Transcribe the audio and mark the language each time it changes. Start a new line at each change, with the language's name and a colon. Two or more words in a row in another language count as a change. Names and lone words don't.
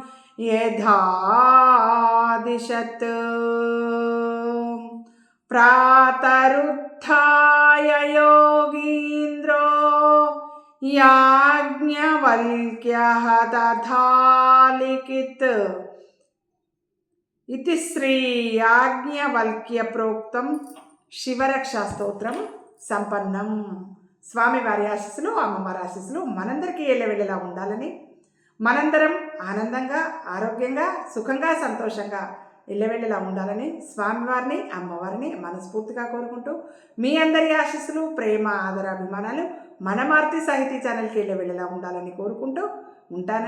Sanskrit: यथादिशत् प्रातरुत्थाय योगीन्द्रो याज्ञवल्क्यः तथा लिखित इति श्री याज्ञवल्क्य प्रोक्तं शिवरक्षा स्तोत्रं संपन्नं.
Telugu: స్వామివారి ఆశీస్సులు అమ్మవారి ఆశీస్సులు మనందరికీ ఎల్లవెల్లలా ఉండాలని మనందరం ఆనందంగా, ఆరోగ్యంగా, సుఖంగా, సంతోషంగా ఇళ్ళవెళ్ళలా ఉండాలని స్వామివారిని, అమ్మవారిని మనస్ఫూర్తిగా కోరుకుంటూ మీ అందరి ఆశీస్సులు, ప్రేమ, ఆదర, అభిమానాలు మన మారుతి సాహితీ ఛానల్కి ఇళ్ళవెళ్ళలా ఉండాలని కోరుకుంటూ ఉంటానండి.